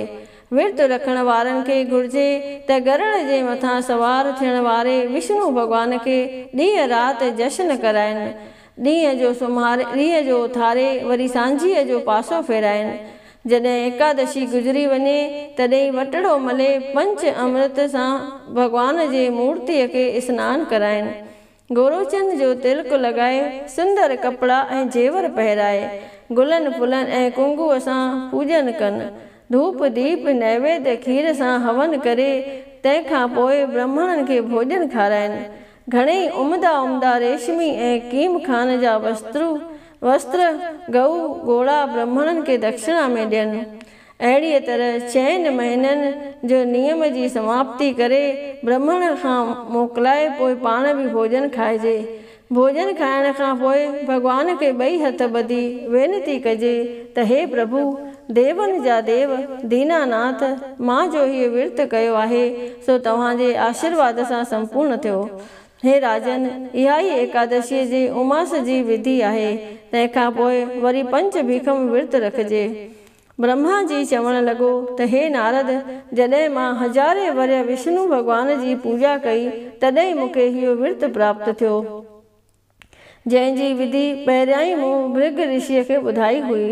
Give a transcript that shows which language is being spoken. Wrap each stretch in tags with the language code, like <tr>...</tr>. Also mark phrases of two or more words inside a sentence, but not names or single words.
<sd>विर्त रखण वारनि खे घुर्जे त गरुड़ जे मथां सवार थियण वारे विष्णु भॻवान खे ॾींहं राति जश्न कराइनि। ॾींहं जो उथारे वरी सांझीअ जो पासो फेराइनि। जॾहिं एकादशी गुज़री वञे तॾहिं वटड़ो मले पंच अमृत सां भॻवान जे मूर्तीअ खे सनानु कराइनि। गोरोचंद जो तिलक लॻाए सुंदर कपिड़ा ऐं जेवर पहिराए गुलनि फुलनि ऐं कुंगूअ सां पूॼन कनि। धूप दीप नैवेद्य खीर सां हवन करे तंहिंखां पोइ ब्राह्मणनि खे भोॼन खाराइनि। घणेई उमदा रेशमी ऐं कीम खान जा वस्त्र गऊ घोड़ा ब्राह्मणनि खे दक्षिणा में ॾियनि। अहिड़ीअ तरह 6 महीननि जो नियम जी समाप्ति करे ब्राह्मण खां मोकिलाए पोइ पाण बि भोॼन खाइजे। भोॼन खाइण खां पोइ भॻवान खे 2 हथ ॿधी वेनती कजे त हे प्रभु देवनि जा देव दीनानाथ, मां जो हीउ विर्त कयो आहे सो तव्हांजे आशीर्वाद सां संपूर्ण थियो। हे राजन, इहा ई एकादशीअ जी उमास जी विधि आहे। तंहिंखां पोइ वरी 5 भीखम विर्त रखिजे। ब्रह्मा जी चवणु लॻो त हे नारद, जॾहिं मां 1000 वर्ष विष्णु भॻवान जी पूॼा कई तॾहिं मूंखे इहो विर्त प्राप्त थियो, जंहिंजी विधि पहिरियां ई मूं भृग ऋषिअ खे ॿुधाई हुई।</sd>